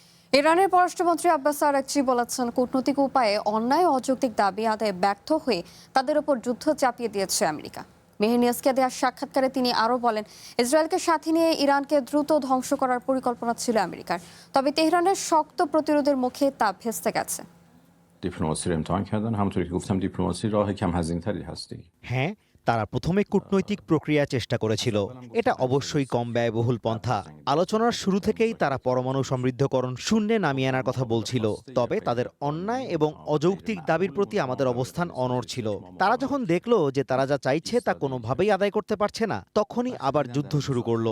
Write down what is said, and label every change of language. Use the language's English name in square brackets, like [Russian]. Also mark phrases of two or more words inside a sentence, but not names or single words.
[Bangla] ইরানের পররাষ্ট্রমন্ত্রী আব্বাস আরাকচি বলেছেন, কূটনৈতিক উপায়ে অন্যায় ও অযৌক্তিক দাবি আদায়ে ব্যর্থ হয়ে তাদের উপর যুদ্ধ চাপিয়ে দিয়েছে আমেরিকা। মেহের দেওয়া সাক্ষাৎকারে তিনি আরও বলেন, ইসরায়েলকে সাথে নিয়ে ইরানকে দ্রুত ধ্বংস করার পরিকল্পনা ছিল আমেরিকার, তবে তেহরানের শক্ত প্রতিরোধের মুখে তা ভেস্তে গেছে। [Persian] دیپلماسی رو امتحان کردن. همونطوری که گفتم دیپلماسی راه کم هزینه تری هست دیگه. [Bangla] হ্যাঁ, তারা প্রথমে কূটনৈতিক প্রক্রিয়া চেষ্টা করেছিল। এটা অবশ্যই কম ব্যয়বহুল পন্থা। আলোচনার শুরু থেকেই তারা পরমাণু সমৃদ্ধকরণ শূন্যে নামিয়ে আনার কথা বলছিল, তবে তাদের অন্যায় এবং অযৌক্তিক দাবির প্রতি আমাদের অবস্থান অনড় ছিল। তারা যখন দেখলো যে তারা যা চাইছে তা কোনোভাবেই আদায় করতে পারছে না, তখনই আবার যুদ্ধ শুরু করলো।